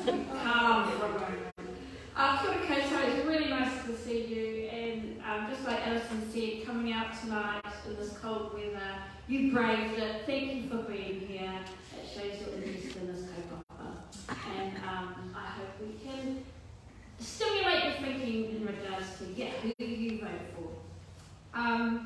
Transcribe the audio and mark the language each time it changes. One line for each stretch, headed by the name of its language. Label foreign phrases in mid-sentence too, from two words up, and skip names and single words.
English: Calm for a moment.
Māori: Kia ora koutou,
English: it's really nice to see out tonight in this cold weather. You braved it. Thank you for being here. It shows your interest in this kaupapa. And I hope we can stimulate your thinking in regards to, who you vote for.